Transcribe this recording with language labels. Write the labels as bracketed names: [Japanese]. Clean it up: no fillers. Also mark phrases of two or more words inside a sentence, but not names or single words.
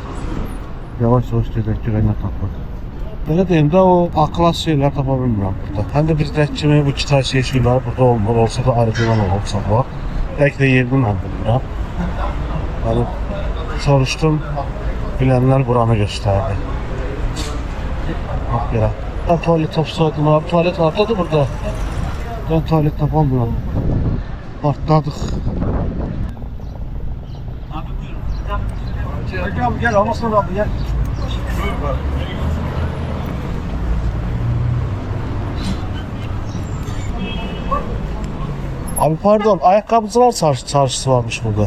[Azerbaijani] Yavaş gedək görək nə tapır. Belə deyim də, o A-klas şeylər tapa bilmirəm burada. Həm də bizdəki kimi bu kitar şeylər burada olmur. Olsa da orijinal olsa var. Bəlkə də yerini mən bilmirəm. Yəni soruşdum, bilənlər buranı göstərdi. Bax belə. Ben tuvalet tapsaydım abi, tuvalet hardadır burada? [Turkish] Ben tuvalet tapamıyorum. Partladık. Gel almasın abi gel. Abi pardon, ayakkabıcılar çarşısı varmış burada.